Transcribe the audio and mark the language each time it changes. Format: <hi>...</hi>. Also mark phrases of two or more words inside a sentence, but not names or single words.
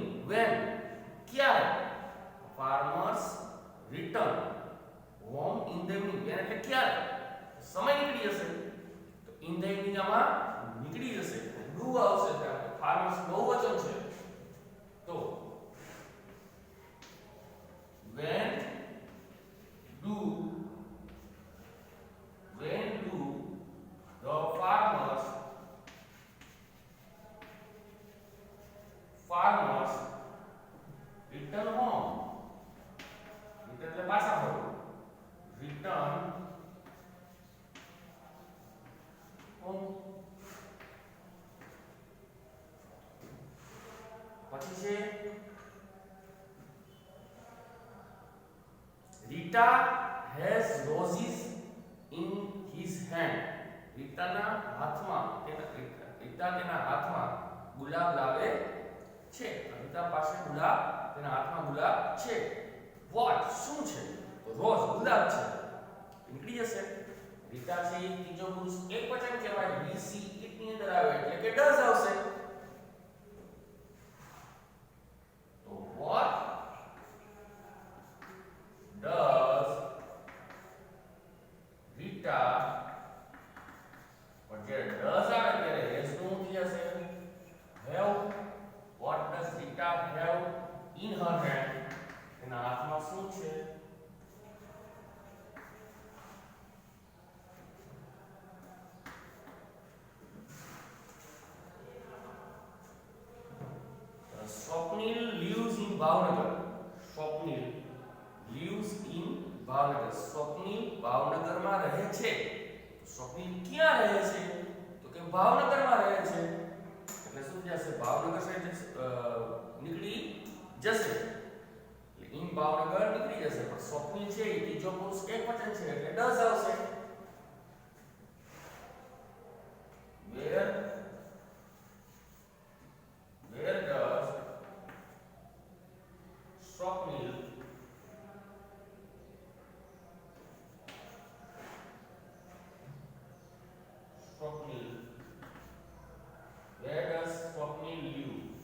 <gu>when ક્યારે</gu> <en>farmers return home in the evening</en> <gu>when એટલે ક્યારે સમય નીકળી જશે તો</gu> <en>in the evening</en> <gu>આમાં નીકળી જશે do આવશે ત્યાં farmers બહુવચન છે તો</gu> <en>when do the farmers return home return</en> <gu>એટલે પાછા ફરવું</gu> <en>return home</en> <gu>પછી છે</gu> <en>Rita has roses in his hand.</en> <gu>રીતાના હાથમાં તેના હાથમાં ગુલાબ લાવે છે. રીતા પાસે ગુલાબ તેના હાથમાં ગુલાબ છે. વોટ શું છે? તો રોઝ ગુલાબ છે. નીકળી જશે. રીતા છે એ ત્રીજો પુરુષ એકવચન કહેવાય.</gu> <en>he she it</en> <gu>ની અંદર આવે એટલે કે</gu> <en>does</en> <gu>આવશે. તો</gu> <en>what does Rita but જ્યારે does</en> <gu>આવે ત્યારે</gu> <en>has</en> <gu>નું થઈ જશે</gu> <en>have what does Rita have in her hand</en> <gu>એના હાથમાં શું છે</gu> <en>Swapnil lives in Bhavnagar Swapnil lives in ભાવનગર</en> <gu>સ્વપ્નિલ ભાવનગરમાં રહે છે સ્વપ્નિલ ક્યાં રહે છે તો કે ભાવનગરમાં રહે છે એટલે શું જશે ભાવનગર સાઈડ નીકળી જશે એટલે ઇન ભાવનગર નીકળી જશે પણ સ્વપ્નિલ છે એ ત્રીજો પુરુષ એકવચન છે એટલે does આવશે</gu> <en>where does Swapnil where does Swapnil live?</en>